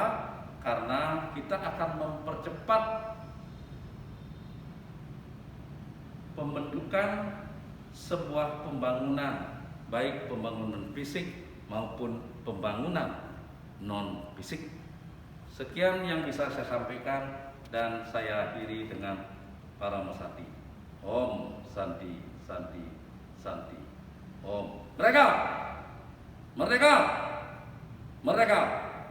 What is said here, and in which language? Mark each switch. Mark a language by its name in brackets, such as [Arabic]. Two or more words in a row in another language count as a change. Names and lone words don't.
[Indonesian] Karena kita akan mempercepat pembentukan sebuah pembangunan, baik pembangunan fisik maupun pembangunan non fisik. Sekian yang bisa saya sampaikan dan saya akhiri dengan para Masati. [Sanskrit] Om Santi Santi Santi. [Indonesian] Om. Merdeka! Merdeka! Merdeka!